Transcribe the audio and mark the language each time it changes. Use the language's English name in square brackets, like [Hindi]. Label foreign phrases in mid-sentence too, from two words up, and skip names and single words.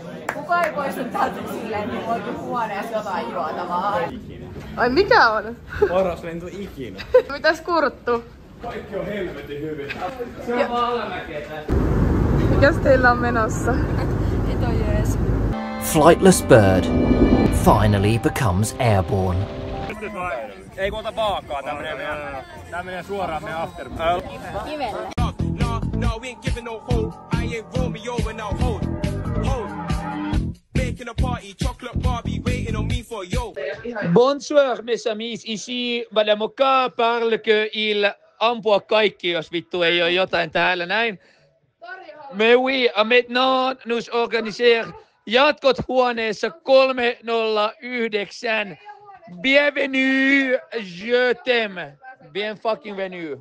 [Finnish] Kukaan ei poistu täältä silleen, niin mulla on huoneessa jotain juotavaa. Ai mikä on? Paras lento ikinä. Mitäs kurttu? Kaikki on helvetin hyvin. Se on vaan alamäkeä tässä. Mikäs teillä on menossa? [English] Flightless bird finally becomes airborne. [Finnish] Ei kun ota vaakaa, tää menee suoraan meidän after. Kivelle. [English] No, we ain't giving no hold. I ain't Romeo and I'll hold. Making a party, chocolate Barbie waiting on me for yo. [French] Bonsoir mes amis, ici Madame Oka parle que il [Finnish] ampua kaikki, jos vittu ei ole jotain täällä näin. [French] Mais oui, maintenant nous organiser [Finnish] jatkot huoneessa 309. [French] Bienvenue, je t'aime. Bien fucking venu.